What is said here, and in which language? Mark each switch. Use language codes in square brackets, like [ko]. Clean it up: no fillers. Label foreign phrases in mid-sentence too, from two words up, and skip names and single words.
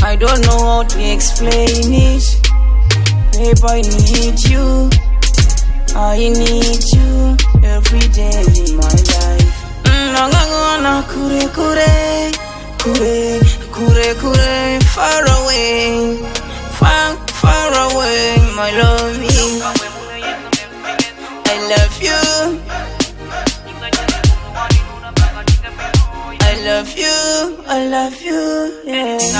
[en] I don't know how to explain it. Babe, I need you. I need you every day in my life. [rn] Nagagona kure kure, kure kure kure, [en] far away, far away, my loving. I love you. I love you. I love you. Yeah.